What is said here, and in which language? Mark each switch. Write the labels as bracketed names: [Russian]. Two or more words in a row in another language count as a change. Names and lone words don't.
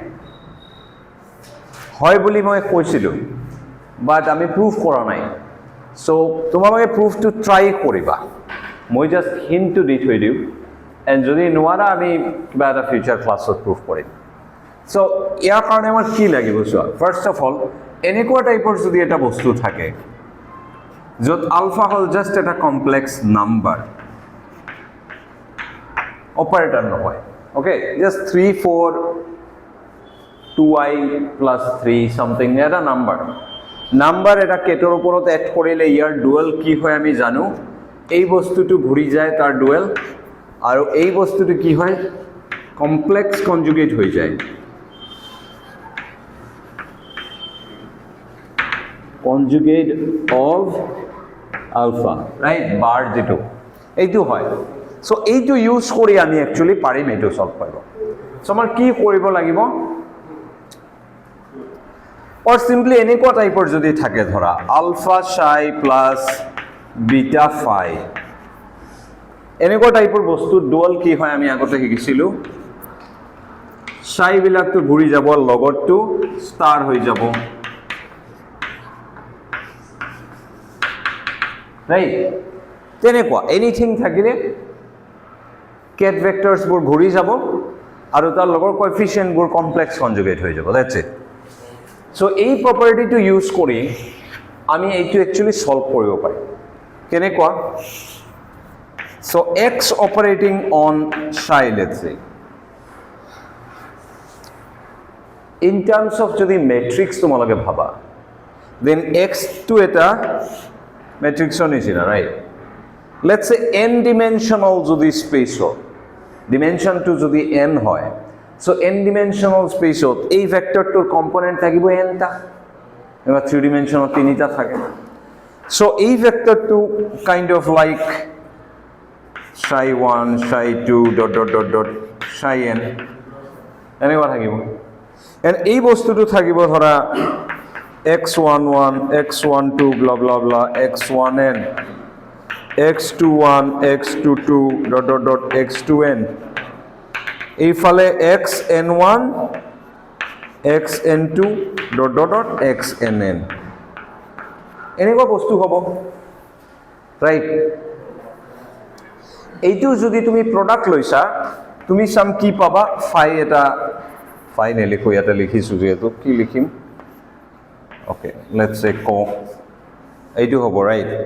[Assamese] হয় বুলি মই কৈছিলোঁ বাট আমি প্ৰুভ কৰা নাই সো তোমালোকে প্ৰুফটো ট্ৰাই কৰিবা মই জাষ্ট হিণ্টটো দি থৈ দিওঁ এণ্ড যদি নোৱাৰা আমি কিবা এটা [English] future class [Assamese] প্ৰুভ কৰিম সো ইয়াৰ কাৰণে আমাৰ কি লাগিব চোৱা [English] first of all [Assamese] এনেকুৱা টাইপৰ যদি এটা বস্তু থাকে য'ত আলফা হ'ল জাষ্ট এটা [English] complex number [Assamese] অপাৰেটৰ নহয় ওকে জাষ্ট 3 4 [English] 2i plus 3 something [Assamese] এটা নাম্বাৰ এটা কেটৰ ওপৰত এড কৰিলে ইয়াৰ ডুৱেল কি হয় আমি জানো এই বস্তুটো ঘূৰি যায় তাৰ ডুৱেল আৰু এই বস্তুটো কি হয় [English] complex conjugate [Assamese] হৈ যায় [English] conjugate of alpha right bar [Assamese] যেটো এইটো হয় সো এইটো ইউজ কৰি আমি একচুয়ালি পাৰিম এইটো সলভ কৰিব সো আমাৰ কি কৰিব লাগিব [English] or simply [Assamese] এনেকুৱা টাইপৰ যদি থাকে ধৰা আলফা [English] psi plus [Assamese] বিটা phi এনেকুৱা টাইপৰ বস্তু ডুৱেল কি হয় আমি আগতে শিকিছিলো psi বিলাকটো ঘূৰি যাব লগতটো ষ্টাৰ হৈ যাব ৰাইট তেনেকুৱা এনিথিং থাকিলে [English] ket vectors [Assamese] বোৰ ঘূৰি যাব আৰু তাৰ লগৰ কোএফিচিয়েন্ট বোৰ [English] complex conjugate [Assamese] হৈ যাব [English] that's it so [Assamese] এই প্ৰপাৰ্টিটো ইউজ কৰি আমি এইটো একচুয়ালি সলভ কৰিব পাৰিম কেনেকুৱা সো [English] x operating on psi let's say in terms of [Assamese] যদি ম্যাট্ৰিক্স তোমালোকে ভাবা then x to এটা ম্যাট্ৰিক্সৰ নিচিনা ৰাইট [English] let's say n dimensional [Assamese] যদি স্পেস হয় [English] dimension to [Assamese] যদি n হয় [English] so n dimensional space [Assamese] ইয়াত এই ভেক্টৰটোৰ কম্পোনেন্ট থাকিব nটা এইবাৰ 3 ডাইমেনচনেল তিনিটা থাকে so এই ভেক্টৰটো [English] kind of like [Assamese] psi 1 psi 2 [English] dot dot dot dot [Assamese] psi n এনেবাৰ থাকিব and এই বস্তুটো থাকিব ধৰা x11 x12 [English] blah blah blah [Assamese] x1n x21 x22 [English] dot dot dot [Assamese] x2n এইফালে xn1 xn2 [English] dot dot dot [Assamese] xnn এনেকুৱা বস্তু হ'ব ৰাইট এইটো যদি তুমি প্ৰডাক্ট লৈছা তুমি সাম কি পাবা phi এটা ফাইনালি কই এটা লিখিছো যেটো কি লিখিম [English] okay let's say [Assamese] ক এইটো হ'ব ৰাইট